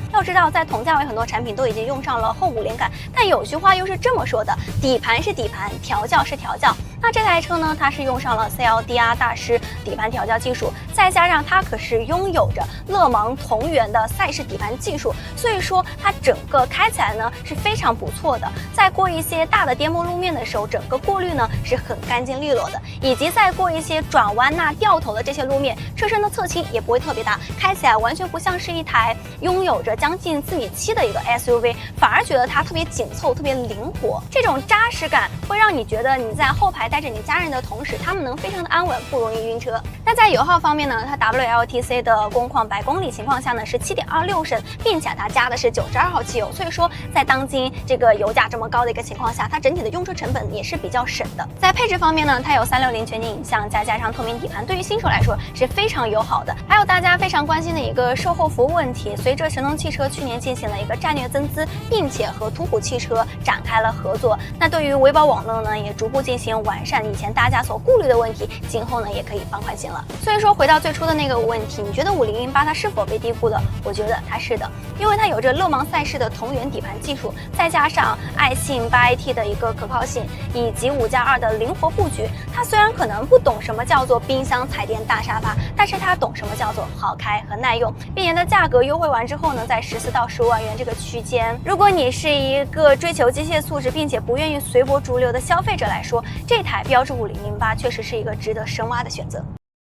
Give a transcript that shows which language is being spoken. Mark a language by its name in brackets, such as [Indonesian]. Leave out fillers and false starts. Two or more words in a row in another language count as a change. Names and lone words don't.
[Chinese] 要知道，在同價位很多產品都已經用上了後5連桿，但有句話又是這麼說的：底盤是底盤，調教是調教。那這台車呢，它是用上了 CLDR 大師底盤調教技術，再加上它可是擁有着勒芒同源的賽事底盤技術，所以說它整個開起來呢是非常不錯的。在過一些大的顛簸路面的時候，整個過濾呢是很乾淨利落的，以及在過一些轉彎吶、掉頭的這些路面，車身的側傾也不會特別大，開起來完全不像是一台擁有着將近4.7米的一個 SUV， 反而覺得它特別緊湊、特別靈活。這種扎實感會讓你覺得你在後排帶着你家人的同時，他們能非常的安穩，不容易暈車。那在油耗方面呢，它 WLTC 的工况100公里情况下呢是7.26升，并且它加的是92号汽油，所以说在当今这个油价这么高的一个情况下，它整体的用车成本也是比较省的。在配置方面呢，它有360全景影像，再加上透明底盘，对于新手来说是非常友好的。还有大家非常关心的一个售后服务問題，隨着神農汽車去年進行了一個戰略增資，並且和途虎汽車展開了合作。那對於維保網絡呢，也逐步進行完善，以前大家所顧慮的問題，今後呢也可以放寬心了。所以說回到最初的那個問題，你覺得5008 它是否被低估的？我覺得它是的，因為它有着勒芒賽事的同源底盤技術，再加上愛信 8AT 的一個可靠性，以及5+2的靈活布局。它雖然可能不懂什麼叫做冰箱、彩電、大沙發，但是它懂什麼叫做好開和耐用，並且它價格優惠完之後呢，在14到15萬元這個區間。如果你是一個追求機械素質，並且不願意隨波逐流的消費者來說，這台標致5008確實是一個值得深挖的選擇。